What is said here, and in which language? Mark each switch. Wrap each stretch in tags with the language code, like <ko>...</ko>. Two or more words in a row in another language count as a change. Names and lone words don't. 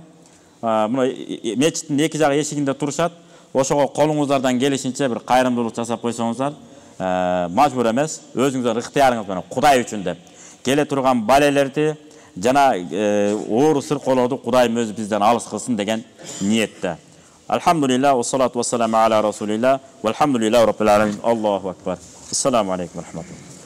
<ky>Мына мечиттин эки жак эшигинде турушат. Ошого колуңуздардан келишинче бир кайрымдуулук жасап койсоңуздар, мажбур эмес, өзүңүздөр ыктыярыңыз менен Кудай үчүн деп келе турган балелерди жана оору сыркоолорду Кудайым өзү бизден алыс кылсын деген ниетте.</ky> <ar>الحمد لله والصلاة والسلام على رسول الله والحمد لله رب العالمين. الله أكبر. السلام عليكم ورحمة الله.</ar>